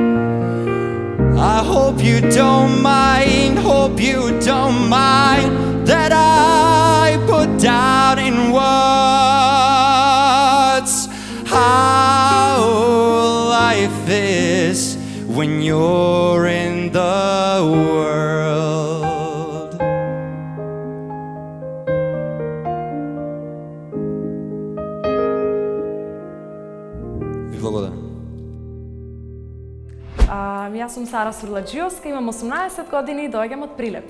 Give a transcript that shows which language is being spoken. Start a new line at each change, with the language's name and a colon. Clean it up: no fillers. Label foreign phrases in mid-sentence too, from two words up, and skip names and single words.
English: I hope you don't mind, hope you don't mind that I put down in words how life is when you're in the world.
Macedonian: Ви благодарам. Јас сум Сара Сурладжиовска, имам 18 години и доаѓам од Прилеп.